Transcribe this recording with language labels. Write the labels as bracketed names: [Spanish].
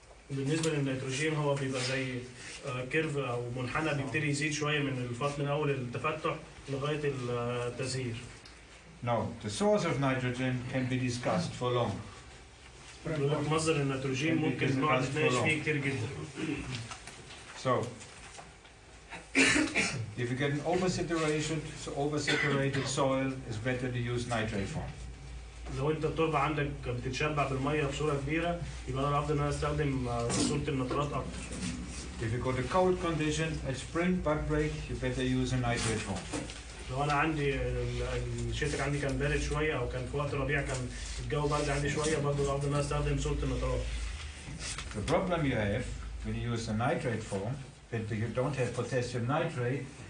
[Arabic] بالنسبه للنيتروجين هو بيبقى زي كيرف او منحنى بيبتدي يزيد شويه من اول التفتح لغايه التزهير. [English] Now, the source of nitrogen can be discussed for long. [Arabic] مصدر النيتروجين ممكن نقعد نتناقش فيه كتير جدا. [English] So, if you get an oversaturated soil, it's better to use nitrate form. [Arabic] لو انت التربه عندك بتتشبع بالميه بصوره كبيره، يبقى انا الافضل ان انا استخدم صوره النترات اكتر. [English] If you go to cold condition at spring bug break, you better use a nitrate form. [Arabic] لو انا عندي الشتاء عندي كان بارد شويه او كان في وقت الربيع كان الجو برد عندي شويه، برضه الافضل ان انا استخدم صوره النترات. [English] The problem you have when you use a nitrate form, that you don't have potassium nitrate.